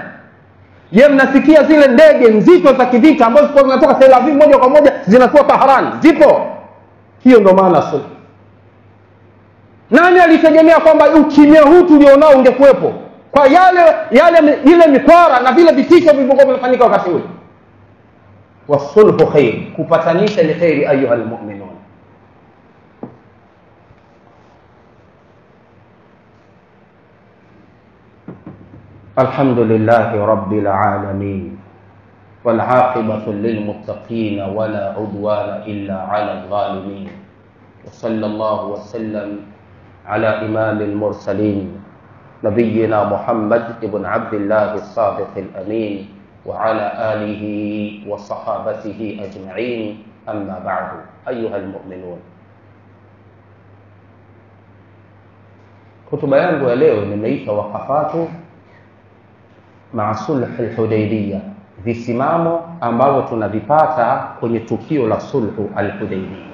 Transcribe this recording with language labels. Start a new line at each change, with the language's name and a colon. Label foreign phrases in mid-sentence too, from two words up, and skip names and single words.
Swahili: Je, mnasikia zile ndege nzito za kivita ambazo zilikuwa zinatoka Tel Aviv moja kwa moja zinatua Tehran, zipo? Hiyo ndio maana sulhu. Nani alitegemea kwamba ukimya huu tulionao ungekuwepo kwa ile mikwara na vile vitisho vilivyokuwa vinafanyika wakati ule?
Arabic: والصلح خير,
Swahili: kupatanisha ni khairi
Arabic: أيها المؤمنون. الحمد لله رب العالمين والعاقبة للمتقين ولا عدوان إلا على الظالمين. وصلى الله وسلم على إمام المرسلين نبينا محمد بن عبد الله الصادق الأمين وعلى آله وصحابته أجمعين أما بعد. أيها المؤمنون,
Swahili: hutuba yangu ya leo nimeita
Arabic: وقفات مع صلح الحديبية,
Swahili: visimamo ambavyo tunavipata kwenye tukio la sulhu al-Hudaybiyah.